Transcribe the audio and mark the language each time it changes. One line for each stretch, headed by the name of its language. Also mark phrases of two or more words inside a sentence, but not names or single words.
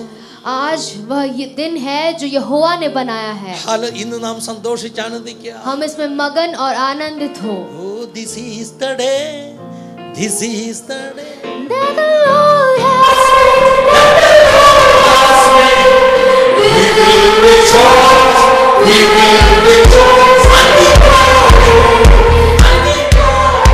Hindi: आज वह ये दिन है जो यहोवा ने बनाया है।
Malayalam: ഇന്ന് നാം സന്തോഷിച്ച് ആനന്ദിക്കുക.
Hindi: हम इसमें मगन और आनंदित हो।
English: Oh, this is the day. This is the day. That the Lord has made. We will rejoice. We will rejoice. And be glad. And be glad.